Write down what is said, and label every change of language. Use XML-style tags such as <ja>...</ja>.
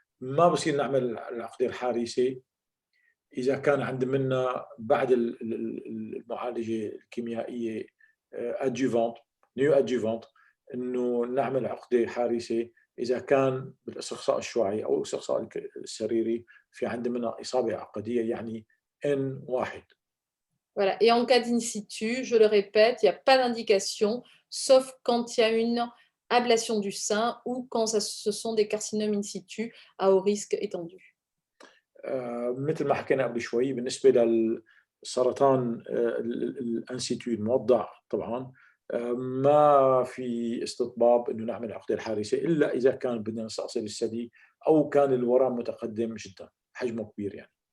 <ar>ما بصير نعمل العقدة الحارسة إذا كان عند منا بعد المعالجة الكيميائية أدجوفانت نيو أدجوفانت، إنه نعمل عقدة حارسة إذا كان بالاستقصاء الشعاعي أو الاستقصاء السريري في عند منا إصابة عقدية يعني N1.</ar> <fr>Voilà. Et en cas d'in situ, je le répète, il n'y a pas d'indication, sauf quand il y a une ablation du sein ou quand ce sont des carcinomes in situ à haut risque étendu.</fr> <ar>مثل ما حكينا قبل شوي بالنسبة للسرطان الانسيتو الموضع، طبعا ما في استطباب انه نعمل عقدة الحارسة الا اذا كان بدنا نستأصل الثدي او كان الورم متقدم جدا حجمه كبير يعني.</ar>